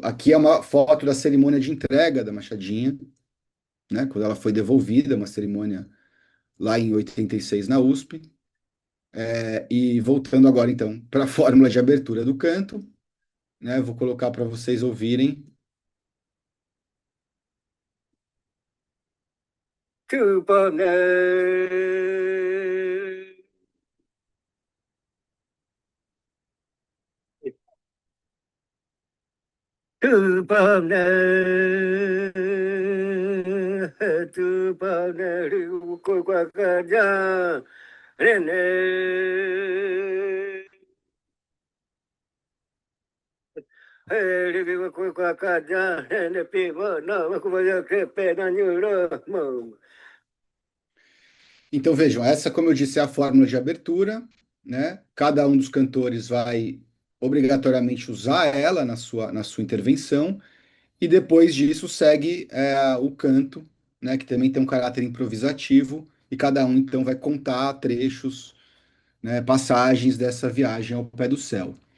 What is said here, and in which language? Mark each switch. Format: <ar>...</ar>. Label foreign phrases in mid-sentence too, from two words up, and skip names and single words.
<pt>Aqui é uma foto da cerimônia de entrega da Machadinha, né? Quando ela foi devolvida, uma cerimônia lá em 86 na USP. E voltando agora, então, para a fórmula de abertura do canto, né? Vou colocar para vocês ouvirem.</pt> <kyz>Tupane Tupane Tupane Rukukwakaja Rene Rukukwakaja Rene Piva Nama Kuvaya Kepe Nanyura Mom.</kyz> <pt>Então vejam, essa, como eu disse, é a fórmula de abertura, né? Cada um dos cantores vai obrigatoriamente usar ela na sua intervenção. E depois disso segue o canto, né, que também tem um caráter improvisativo, e cada um então vai contar trechos, né, passagens dessa viagem ao pé do céu.</pt>